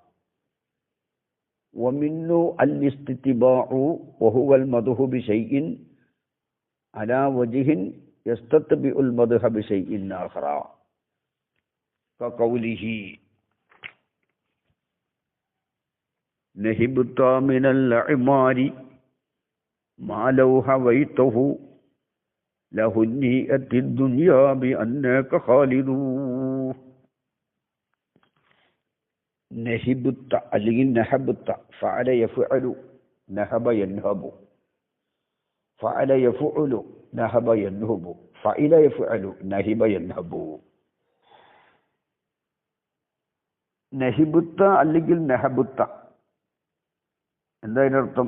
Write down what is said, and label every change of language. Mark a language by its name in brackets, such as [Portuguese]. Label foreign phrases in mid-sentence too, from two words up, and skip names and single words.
[Arabic] ومنه الاستتباع وهو المدح بشيء على وجه يستتبع المدح بشيء آخر كقوله نهبت من الأعمار ما لو هويته لهنيئت الدنيا بأنك خالد. نهبت അല്ലെങ്കിൽ نهبت فعل يفعل نهب ينهب فعل يفعل نهب ينهب فعل يفعل نهب ينهب. [Malayalam] നഹിബുത്ത അല്ലെങ്കിൽ നഹബുത്ത എന്താ അതിനർത്ഥം?